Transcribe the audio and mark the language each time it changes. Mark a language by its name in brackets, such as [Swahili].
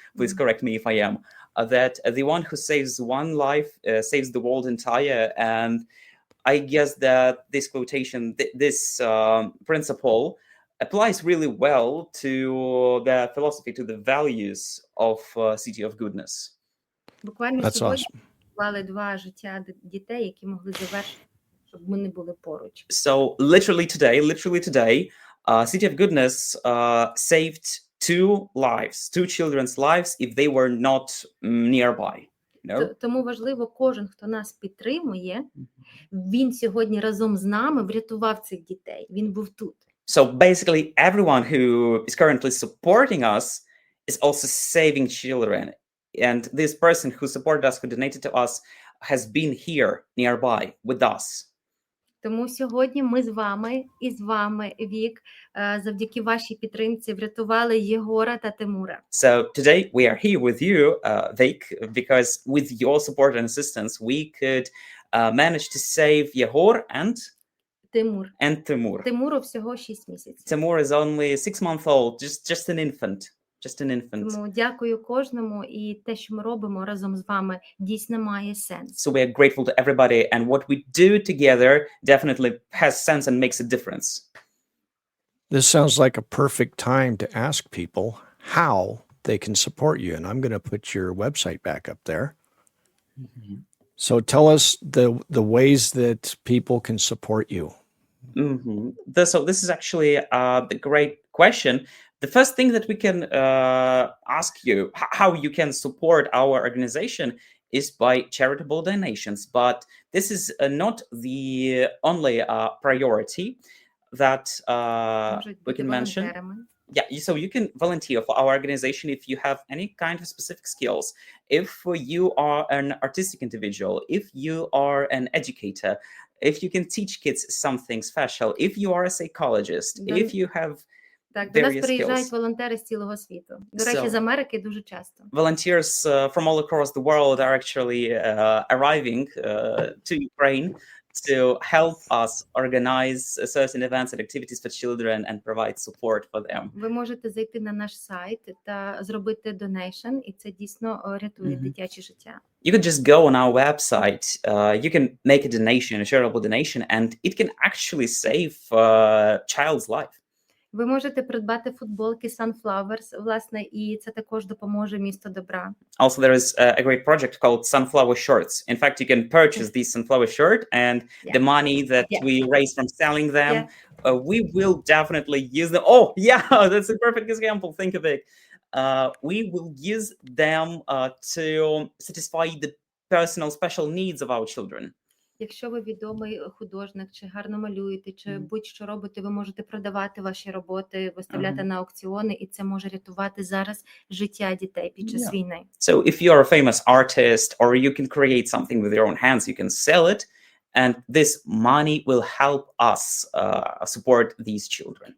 [English] Please correct me if I am. That the one who saves one life saves the world entire. And I guess that this quotation, this principle applies really well to the philosophy, to the values of City of Goodness. [Ukrainian] Буквально сьогодні вклали 2 життя дітей, які могли завершити, щоб ми не були поруч. [English] So literally today, City of Goodness saved 2 lives, 2 children's lives, if they were not nearby. [Ukrainian] Тому важливо, кожен, хто нас підтримує, він сьогодні разом з нами врятував цих дітей. Він був тут. [English] So basically, everyone who is currently supporting us is also saving children. And this person who supported us, who donated to us, has been here nearby with us. [Ukrainian] Тому сьогодні ми з вами і з вами, Вік, завдяки вашій підтримці врятували Єгора та Тимура. [English] So today we are here with you, Vic, because with your support and assistance, we could manage to save Yehor [Ukrainian] Тимур. [English] and Timur. [Ukrainian] Тимуру всього 6 місяців. [English] Timur is only 6 months old, just an infant. Just an infant. [Ukrainian] Тому дякую кожному, і те, що ми робимо разом з вами, дійсно має сенс. [English] So we are grateful to everybody, and what we do together definitely has sense and makes a difference. This sounds like a perfect time to ask people how they can support you. And I'm going to put your website back up there. Mm-hmm. So tell us the ways that people can support you. Mm-hmm. So this is actually the great question. The first thing that we can ask you how you can support our organization is by charitable donations. But this is not the only priority that we can mention. Yeah, so you can volunteer for our organization if you have any kind of specific skills. If you are an artistic individual, if you are an educator, if you can teach kids something special, if you are a psychologist, if you have [Ukrainian] Так, до нас [English] various [Ukrainian] приїжджають [English] skills. [Ukrainian] волонтери з цілого світу. До речі, з Америки дуже часто. [English] Volunteers from all across the world are actually arriving to Ukraine to help us organize certain events and activities for children and provide support for them. [Ukrainian] Ви можете зайти на наш сайт та зробити донейшн, і це дійсно рятує дитяче життя. [English] You can just go on our website, you can make a donation, a charitable donation, and it can actually save a child's life. [Ukrainian] Ви можете придбати футболки Sunflowers, власне, і це також допоможе місту добра. [English] Also, there is a great project called Sunflower Shirts. In fact, you can purchase these sunflower shirt, and the money that we raise from selling them, we will definitely use them. Oh, yeah, that's a perfect example. Think of it. We will use them to satisfy the personal special needs of our children. [Ukrainian] Якщо ви відомий художник, чи гарно малюєте, чи будь-що робите, ви можете продавати ваші роботи, виставляти на аукціони, і це може рятувати зараз життя дітей під час війни. [English] So if you're a famous artist or you can create something with your own hands, you can sell it, and this money will help us support these children.